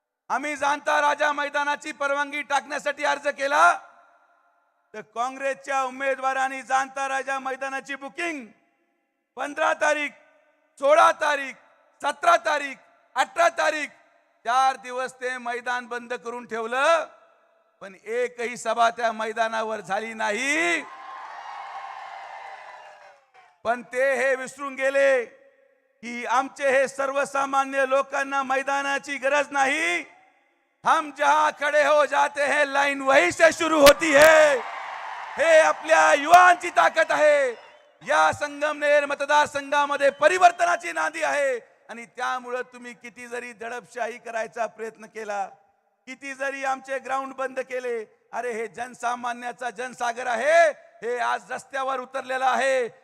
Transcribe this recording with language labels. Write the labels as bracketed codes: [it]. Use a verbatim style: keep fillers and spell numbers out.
[mr] आम्ही जाणता राजा मैदानाची परवानगी टाकण्यासाठी अर्ज केला तर काँग्रेसच्या उमेदवारांनी जाणता राजा मैदानाची बुकिंग पंधरा तारीख, सोळा तारीख, सतरा तारीख, अठरा तारीख, चार दिवस ते मैदान बंद करून ठेवलं, पण एकही सभा त्या मैदानावर झाली नाही. पण ते हे विसरून गेले की आमचे हे सर्वसामान्य लोकांना मैदानाची गरज नाही. [hi] हम जहां खड़े हो जाते हैं लाइन वहीं से शुरू होती है. [mr] हे आपल्या युवांची ताकद आहे. या संगमनेर मतदारसंघामध्ये परिवर्तनाची नांदी आहे, आणि त्यामुळे तुम्ही किती जरी दडपशाही करायचा प्रयत्न केला, किती जरी आमचे ग्राउंड बंद केले, अरे हे जनसामान्याचा जनसागर आहे, हे आज रस्त्यावर उतरलेला आहे.